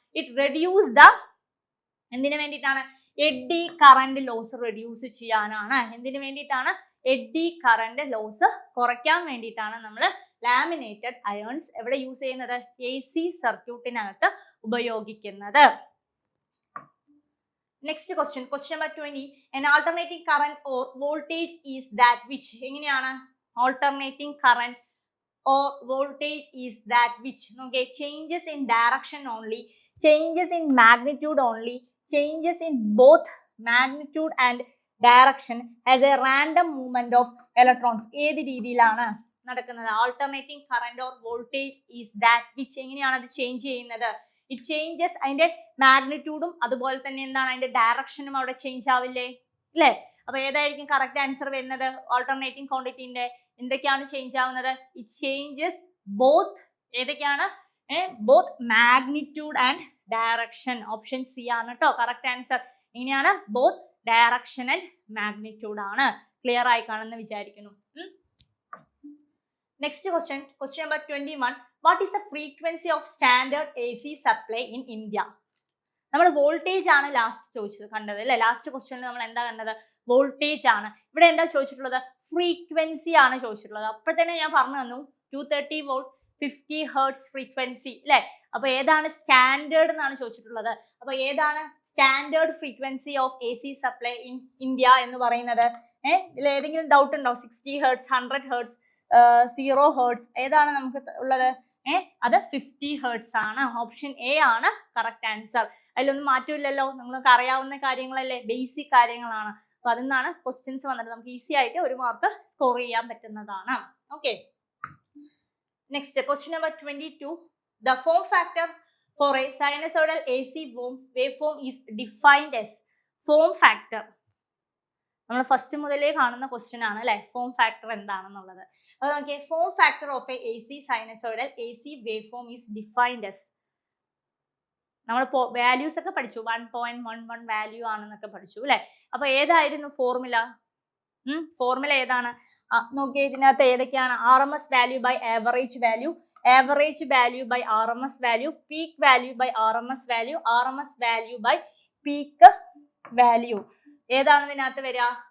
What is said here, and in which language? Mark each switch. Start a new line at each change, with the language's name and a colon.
English: it reduce the,
Malayalam: എന്തിനു വേണ്ടിയിട്ടാണ്? Eddy current loss reduce ചെയ്യാനാണ്. എന്തിനു വേണ്ടിയിട്ടാണ്? എഡ്ഡി കറന്റ് ലോസ് കുറയ്ക്കാൻ വേണ്ടിയിട്ടാണ് നമ്മൾ ലാമിനേറ്റഡ് അയോൺസ് എവിടെ യൂസ് ചെയ്യുന്നത്? എ സി സർക്യൂട്ടിനകത്ത് ഉപയോഗിക്കുന്നത്. Next question, question number 20.
English: An alternating current or voltage is that which.
Malayalam: എങ്ങനെയാണ്?
English: Alternating current or voltage is that which. Okay, changes in direction only, changes in magnitude only, changes in both magnitude and direction as a random movement of electrons.
Malayalam: ഏത് രീതിയിലാണ് നടക്കുന്നത്?
English: Alternating current or voltage is that which.
Malayalam: എങ്ങനെയാണ് അത് change ചെയ്യുന്നത്?
English: it changes,
Malayalam: അതിന്റെ മാഗ്നിറ്റ്യൂഡും അതുപോലെ തന്നെ എന്താണ് അതിന്റെ ഡയറക്ഷനും അവിടെ ചേഞ്ച് ആവില്ലേ? അല്ലേ? അപ്പൊ ഏതായിരിക്കും കറക്റ്റ് ആൻസർ വരുന്നത്? ഓൾട്ടർനേറ്റിംഗ് ക്വാണ്ടിറ്റിന്റെ എന്തൊക്കെയാണ് ചേഞ്ച് ആവുന്നത്?
English: it changes both,
Malayalam: ഏതൊക്കെയാണ്?
English: Both magnitude and direction.
Malayalam: Option C ആണ് കേട്ടോ കറക്റ്റ് ആൻസർ. എങ്ങനെയാണ്?
English: both direction and magnitude
Malayalam: ആണ്. ക്ലിയർ ആയി കാണുമെന്ന് വിചാരിക്കുന്നു. Next question, question number 21.
English: What is the frequency of standard AC supply in India?
Malayalam: നമ്മൾ വോൾട്ടേജ് ആണ് ലാസ്റ്റ് ചോദിച്ചത്, കണ്ടത് അല്ലേ? ലാസ്റ്റ് ക്വസ്റ്റ്യനിൽ നമ്മൾ എന്താ കണ്ടത്? വോൾട്ടേജ് ആണ്. ഇവിടെ എന്താ ചോദിച്ചിട്ടുള്ളത്? ഫ്രീക്വൻസി ആണ് ചോദിച്ചിട്ടുള്ളത്. അപ്പോൾ തന്നെ ഞാൻ പറഞ്ഞു തന്നു 230 വോൾട്ട് 50 ഹെർട്സ് ഫ്രീക്വൻസി അല്ലേ? അപ്പൊ ഏതാണ് സ്റ്റാൻഡേർഡ് എന്നാണ് ചോദിച്ചിട്ടുള്ളത്. അപ്പൊ ഏതാണ്
English: standard frequency of A C supply in India
Malayalam: എന്ന് പറയുന്നത്? ഇതിൽ ഏതെങ്കിലും ഡൗട്ട് ഉണ്ടോ? 60 ഹെർട്സ്, 100 ഹെർട്സ്, 0 ഹെർട്സ്, ഏതാണ് നമുക്ക് ഉള്ളത്? അത് 50 ഹെർട്സ് ആണ്. ഓപ്ഷൻ എ ആണ് കറക്റ്റ് ആൻസർ. അതിലൊന്നും മാറ്റമില്ലല്ലോ, നിങ്ങൾക്ക് അറിയാവുന്ന കാര്യങ്ങളല്ലേ, ബേസിക് കാര്യങ്ങളാണ്. അപ്പൊ അതിന്നാണ് ക്വസ്റ്റ്യൻസ് വന്നിട്ട് നമുക്ക് ഈസി ആയിട്ട് ഒരു മാർക്ക് സ്കോർ ചെയ്യാൻ പറ്റുന്നതാണ്. Okay, next question number 22.
English: The form factor for a sinusoidal AC waveform is defined as.
Malayalam: Form factor നമ്മൾ ഫസ്റ്റ് മുതലേ കാണുന്ന ക്വസ്റ്റ്യൻ ആണ് അല്ലെ, ഫോം ഫാക്ടർ എന്താണെന്നുള്ളത്.
English: അപ്പൊ
Malayalam: നോക്കിയേ,
English: Form factor of a AC sinusoidal AC waveform is defined as.
Malayalam: നമ്മൾ values ഒക്കെ പഠിച്ചു, 1.11 വാല്യൂ ആണെന്നൊക്കെ പഠിച്ചു അല്ലെ. അപ്പൊ ഏതായിരുന്നു ഫോർമുല? ഫോർമുല ഏതാണ്? നോക്കിയേ, ഇതിനകത്ത് ഏതൊക്കെയാണ്? RMS value by average value, average value by RMS value, peak value by RMS value, RMS value by peak value. ഏതാണ് ഇതിനകത്ത് വരിക?